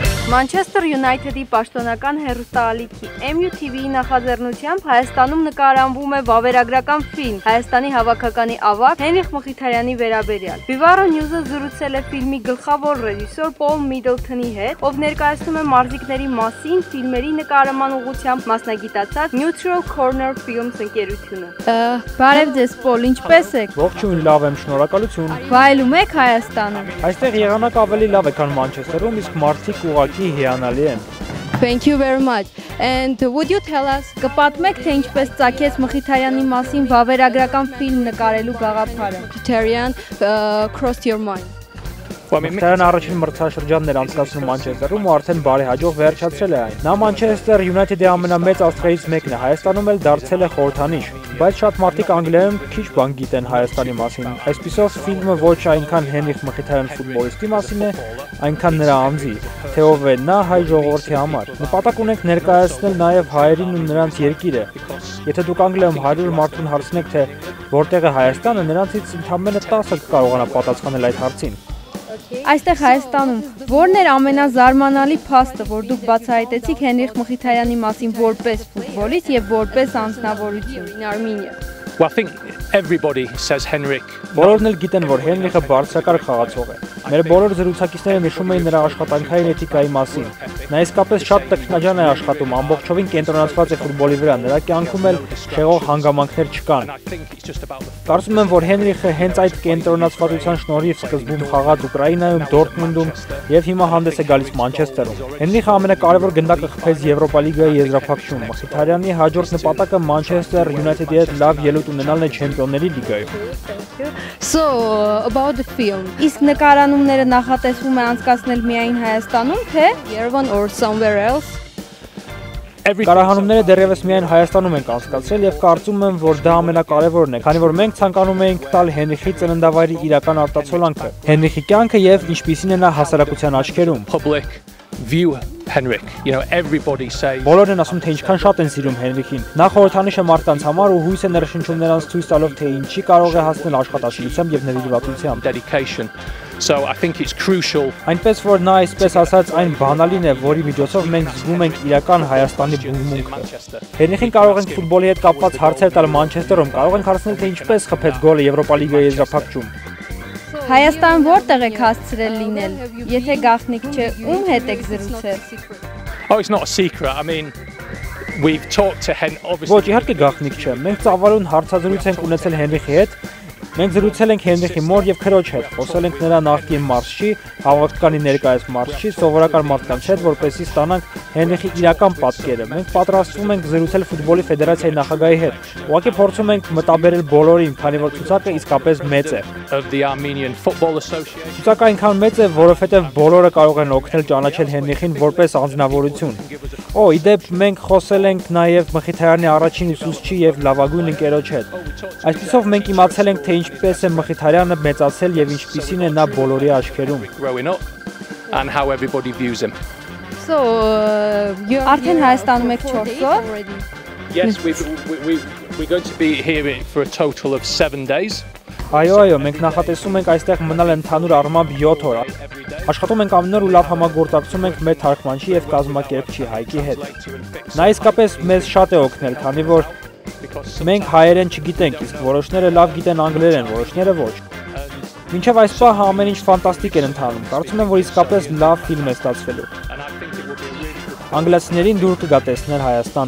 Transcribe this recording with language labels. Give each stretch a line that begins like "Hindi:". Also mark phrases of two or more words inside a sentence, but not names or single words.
Armenian: Manchester United-ի պաշտոնական հեռուստաալիքի MUTV-ի նախաձեռնությամբ Հայաստանում նկարահանվում է վավերագրական ֆիլմ Հայաստանի հավաքականի ավագ Հենրիխ Մխիթարյանի վերաբերյալ։ Vivaro News-ը զրուցել է ֆիլմի գլխավոր ռեժիսոր Paul Middleton-ի հետ, ով ներկայացնում է մարզիկների մասին ֆիլմերի նկարահանման ուղղությամբ մասնագիտացած Neutral Corner Films ընկերությունը։ Բարև ձեզ, Paul, ինչպե՞ս եք։ Ողջույն, լավ եմ, շնորհակալություն։ Վայելում եք Հայաստանում։ Այստեղ եղանակը ավելի լավ է, քան Մանչեսթերում, իսկ մարդիկ ուղղակի հիանալի են։
English: Thank you very much. And would you tell us,
Armenian: կպատմեք, թե ինչպես ծագեց Մխիթարյանի մասին վավերագրական ֆիլմ նկարելու գաղափարը։
English: Mkhitarian crossed your mind.
Armenian: Մխիթարյանը առաջին մրցաշրջանն էր անցկացնում Մանչեսթերում ու արդեն բարեհաջող վերջացրել է այն։ Նա Manchester United-ի ամենամեծ աստղերից մեկն է, Հայաստանում էլ դարձել է խորհրդանիշ, բայց շատ մարդիկ Անգլիայում քիչ բան գիտեն Հայաստանի մասին։ Այսպիսով ֆիլմը ոչ այնքան Հենրիխ Մխիթարյան ֆուտբոլիստի մասին է, այնքան նրա անձի, թե ով է նա հայ ժողովրդի համար։ Նպատակ ունենք ներկայացնել նաև հայերին ու նրանց երկիրը։ Եթե դուք Անգլիայում 100 մարդուն հարցնեք, թե որտեղ է Հայաստանը, նրանցից ընդամենը 10-ը կկարողանա պատասխանել այդ հարցին։ Այստեղ Հայաստանում որն էր ամենազարմանալի փաստը, որ դուք բացահայտեցիք Հենրիխ Մխիթարյանի մասին որպես ֆուտբոլիստ եւ որպես անձնավորություն
English: in Armenia? Well, I think everybody says Henrik.
Armenian: Բոլորն էլ գիտեն, որ Հենրիխը բարձրակարգ խաղացող է։ Մեր բոլոր զրուցակիցները նշում էին նրա աշխատանքային էթիկայի մասին։ Նա իսկապես շատ տքնաջան է աշխատում, ամբողջովին կենտրոնացված է ֆուտբոլի վրա, նրա կյանքում էլ շեղող հանգամանքներ չկան։ Կարծում եմ, որ Հենրիխը հենց այդ կենտրոնացվածության շնորհիվ սկզբում խաղաց Ուկրաինայում, Դորտմունդում եւ հիմա հանդես է գալիս Մանչեսթերում։ Հենրիխը ամենակարևոր գնդակը խփեց Եվրոպա լիգայի եզրափակչում։ Մխիթարյանի հաջորդ նպատակը Manchester United-ի հետ լավ ելույթ ունենալն է Չեմպիոնների լիգայում։
English: So, about the film.
Armenian: Իսկ նկարանումները նախատեսվում է անցկացնել միայն Հայաստանում, թե
English: Yerevan or somewhere else?
Armenian: Նկարահանումները դեռևս միայն Հայաստանում ենք անցկացրել եւ կարծում եմ, որ դա ամենակարևորն է, քանի որ մենք ցանկանում ենք տալ Հենրիխի ծննդավայրի իրական արտացոլանքը, Հենրիխի կյանքը եւ ինչպիսին է նա հասարակության աչքերում։
English: View Henrik, you know, everybody say.
Armenian: Բոլորն են ասում, թե ինչքան շատ են սիրում Հենրիխին։ Նա խորհրդանիշ է մարդկանց համար ու հույս է ներշնչում նրանց ցույց տալով, թե ինչի կարող է հասնել աշխատասիրությամբ եւ նվիրվածությամբ։
English: Dedication. So I think it's crucial.
Armenian: Այնպես որ նա այսպես ասած այն բանալին է, որի միջոցով մենք զգում ենք իրական Հայաստանի բուրմունքը։ Հենրիխին կարող ենք ֆուտբոլի հետ կապված հարցեր տալ Մանչեսթերում, կարող ենք հարցնել, թե ինչպես խփեց գոլը Եվրոպա լիգայի եզրափակչում։ Հայաստան որտեղ եք հասցրել լինել, եթե գաղտնիք չէ, ում հետ եք զրուցել։
English: Oh, it's not a secret. I mean, we've talked to obviously.
Armenian: Ոչ, իհարկե գաղտնիք չէ։ Մենք ծավալուն հարցազրույց ենք ունեցել Հենրիխի հետ։ Մենք զրուցել ենք Հենրիխի մոր եւ քրոջ հետ, խոսել ենք նրա նախկին մարզչի, հավաքականի ներկայիս մարզչի, սովորական մարդկանց հետ, որպեսզի ստանանք Հենրիխի իրական պատկերը։ Մենք պատրաստվում ենք զրուցել ֆուտբոլի ֆեդերացիայի նախագահի հետ։ Ուղղակի փորձում ենք մտաբերել բոլորին, քանի որ ցուցակը իսկապես մեծ է։
English: Of the Armenian Football Association.
Armenian: Ցուցակը այնքան մեծ է, որովհետեւ բոլորը կարող են օգնել ճանաչել Հենրիխին որպես անձնավորություն։ Իդեպ մենք խոսել ենք նաեւ Մխիթարյանի առաջին ուսուցչի եւ լավագույն ընկերոջ հետ։ Այսպեսով մենք իմացել ենք, թե ինչպես է Մխիթարյանը մեծացել եւ ինչպիսին է նա բոլորի աչքերում։
English: Growing up and how everybody views him. So,
Armenian: արդեն Հայաստանում եք 4 օր։
English: Yes, we're going to be here for a total of 7 days.
Armenian: Այո, մենք նախատեսում ենք այստեղ մնալ ընդհանուր առմամբ 7 օր։ Աշխատում ենք ամեն օր ու լավ համագործակցում ենք մեր թարգմանչի եւ կազմակերպչի Հայկի հետ։ Նա իսկապես մեզ շատ է օգնել, քանի որ մենք հայերեն չգիտենք, իսկ որոշները լավ գիտեն անգլերեն, որոշները ոչ։ Մինչև այս պահը ամեն ինչ ֆանտաստիկ էր ընթանում։ Կարծում եմ, որ իսկապես լավ ֆիլմ է ստացվելու։ Անգլիացիներին դուր կգա տեսնել Հայաստանը։